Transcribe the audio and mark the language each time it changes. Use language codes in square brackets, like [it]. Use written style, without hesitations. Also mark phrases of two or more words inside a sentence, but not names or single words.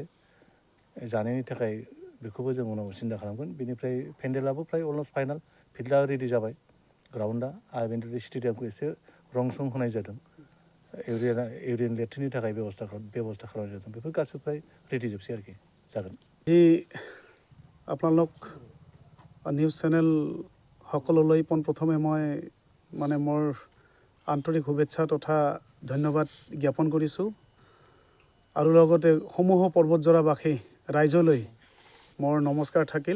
[brx] जानायनि थाखाय बेखौबो जों उनाव सिन्था खालामगोन। बेनिफ्राय पेन्डेलाबो फ्राय [en] almost final, [brx] फिल्डआ रेडि जाबाय, ग्राउन्डआ, आरो बेनिफ्राय स्टेडियामखौ एसे रं सं होनाय जादों। इउरिन लेट्रिननि थाखाय बेबस्था खालामनाय जादों। बेफोर गासैबो फ्राय रेडि जोबसै आरोखि, जागोन। [as] আপোনালোক [en] news channel [as] সকললৈ পোনপ্ৰথমে মই মোৰ আন্তৰিক শুভেচ্ছা তথা ধন্যবাদ জ্ঞাপন কৰিছোঁ। আৰু লগতে সমূহ পৰ্বতজোৰাবাসী ৰাইজলৈ মোৰ নমস্কাৰ থাকিল।